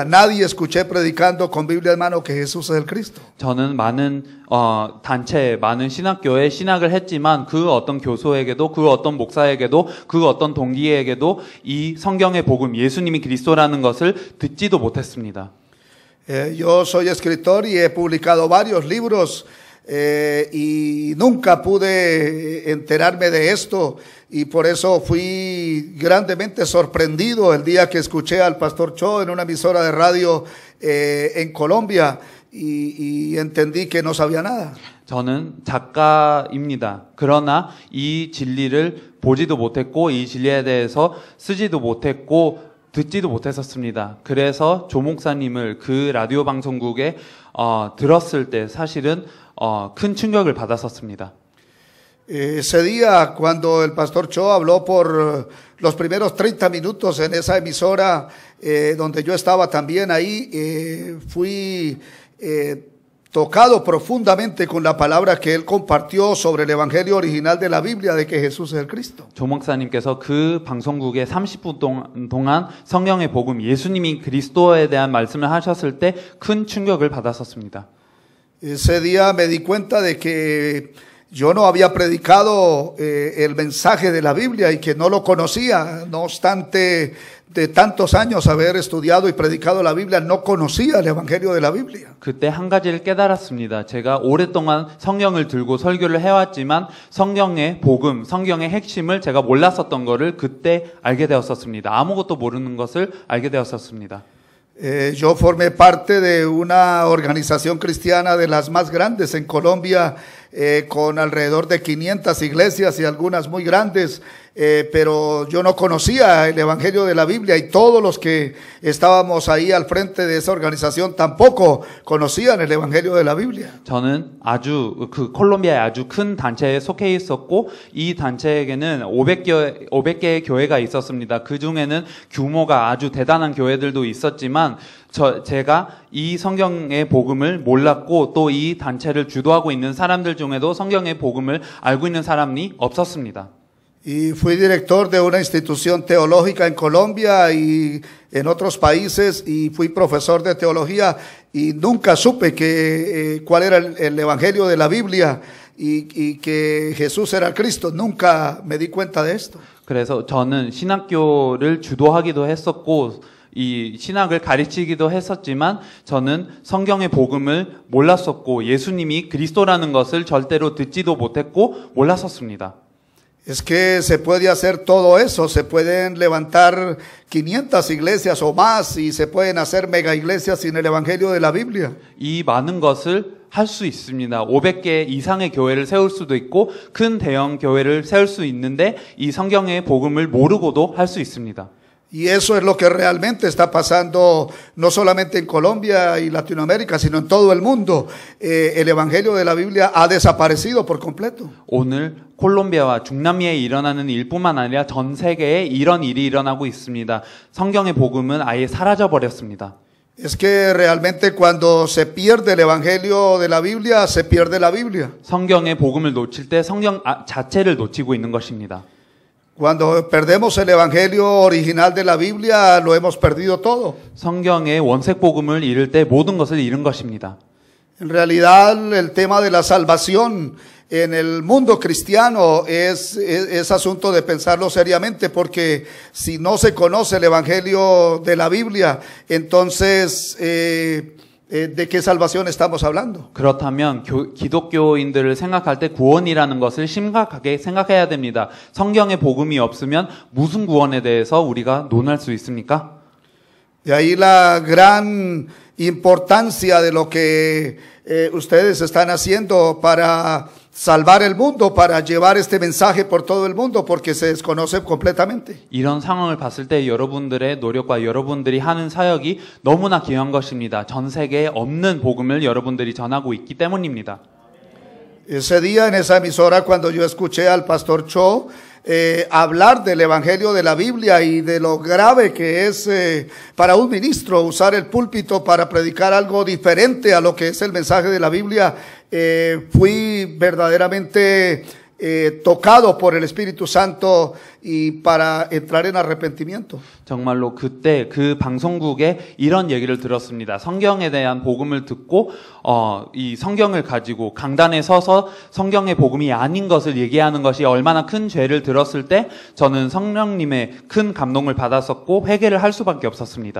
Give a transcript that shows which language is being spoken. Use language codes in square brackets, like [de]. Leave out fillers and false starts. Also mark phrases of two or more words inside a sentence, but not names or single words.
[es] Nadie escuché predicando con Biblia en mano que Jesús es el Cristo. [ko] 저는 많은 단체, 많은 신학교에 신학을 했지만 그 어떤 교소에게도 그 어떤 목사에게도 그 어떤 동기에게도 이 성경의 복음, 예수님이 그리스도라는 것을 듣지도 못했습니다. [es] Yo soy escritor y he publicado varios libros. Y nunca pude enterarme de esto y por eso fui grandemente sorprendido el día que escuché al pastor Cho en una emisora de radio en Colombia y entendí que no sabía nada. [ko] 저는 작가입니다. 그러나 이 진리를 보지도 못했고 이 진리에 대해서 쓰지도 못했고 듣지도 못했었습니다. 그래서 조 목사님을 그 라디오 방송국에 들었을 때 사실은 큰 충격을 받았었습니다. [es] Ese día cuando el pastor Cho habló por los primeros 30 minutos en esa emisora donde yo estaba también ahí, fui tocado profundamente con la palabra que él compartió sobre el evangelio original de la Biblia de que Jesús es el Cristo. [ko] 조 목사님께서 그 방송국에 30분 동안 성경의 복음 예수님이 그리스도에 대한 말씀을 하셨을 때 큰 충격을 받았었습니다. [es] Ese día me di cuenta de que yo no había predicado el mensaje de la Biblia y que no lo conocía. No obstante, de tantos años haber estudiado y predicado la Biblia, no conocía el Evangelio de la Biblia. [ko] 그때 한 가지를 깨달았습니다. 제가 오랫동안 성경을 들고 설교를 해왔지만 성경의 복음, 성경의 핵심을 제가 몰랐었던 것을 그때 알게 되었었습니다. 아무것도 모르는 것을 알게 되었었습니다. [es] Yo formé parte de una organización cristiana de las más grandes en Colombia, con alrededor de 500 iglesias y algunas muy grandes, pero yo no conocía el Evangelio de la Biblia y todos los que estábamos ahí al frente de esa organización tampoco conocían el Evangelio de la Biblia. [ko] 저는 아주 그 콜롬비아의 아주 큰 단체에 속해 있었고 이 단체에게는 500개의 교회가 있었습니다. 그 중에는 규모가 아주 대단한 교회들도 있었지만 제가 이 성경의 복음을 몰랐고 또 이 단체를 주도하고 있는 사람들 중에도 성경의 복음을 알고 있는 사람이 없었습니다. [es] Y fui director de una institución teológica en Colombia y en otros países y fui profesor de teología y nunca supe cuál era el evangelio de la Biblia y que Jesús era el Cristo. Nunca me di cuenta de esto. [ko] 그래서 저는 신학교를 주도하기도 했었고 이 신학을 가르치기도 했었지만 저는 성경의 복음을 몰랐었고 예수님이 그리스도라는 것을 절대로 듣지도 못했고 몰랐었습니다. [es] Es que se puede hacer todo eso, se pueden levantar 500 iglesias o más y se pueden hacer mega iglesias sin el evangelio de la Biblia. [ko] 이 많은 것을 할 수 있습니다. 500개 이상의 교회를 세울 수도 있고 큰 대형 교회를 세울 수 있는데 이 성경의 복음을 모르고도 할 수 있습니다. [es] Y eso es lo que realmente está pasando no solamente en Colombia y Latinoamérica, sino en todo el mundo. El evangelio de la Biblia ha desaparecido por completo. [ko] 오늘 콜롬비아와 중남미에 일어나는 일뿐만 아니라 전 세계에 이런 일이 일어나고 있습니다. 성경의 복음은 아예 사라져 버렸습니다. [es] Es que realmente cuando se pierde el evangelio de la Biblia, se pierde la Biblia. [ko] 성경의 복음을 놓칠 때 성경 자체를 놓치고 있는 것입니다. [es] Cuando perdemos el evangelio original de la Biblia, lo hemos perdido todo. [ko] 성경의 원색 복음을 잃을 때 모든 것을 잃은 것입니다. [es] En realidad el tema de la salvación en el mundo cristiano es asunto de pensarlo seriamente, porque si no se conoce el evangelio de la Biblia, entonces ¿de qué salvación estamos hablando? [ko] 그렇다면 기독교인들을 생각할 때 구원이라는 것을 심각하게 생각해야 됩니다. 성경에 복음이 없으면 무슨 구원에 대해서 우리가 논할 수 있습니까? [es] De ahí la gran importancia de lo que ustedes están haciendo para salvar el mundo, para llevar este mensaje por todo el mundo, porque se desconoce completamente. [ko] 이런 상황을 봤을 때 여러분들의 노력과 여러분들이 하는 사역이 너무나 귀한 것입니다. 전 세계에 없는 복음을 여러분들이 전하고 있기 때문입니다. [es] Ese día en esa emisora, cuando yo escuché al pastor Cho hablar del evangelio de la Biblia y de lo grave que es para un ministro usar el púlpito para predicar algo diferente a lo que es el mensaje de la Biblia, fui verdaderamente tocado por el Espíritu Santo y para entrar en arrepentimiento. [ko] 정말로 그때 그 방송국에 이런 얘기를 들었습니다. 성경에 대한 복음을 듣고 이 성경을 가지고 강단에 서서 성경의 복음이 아닌 것을 얘기하는 것이 얼마나 큰 죄를 들었을 때 저는 성령님의 큰 감동을 받았었고 회개를 할 수밖에 없었습니다.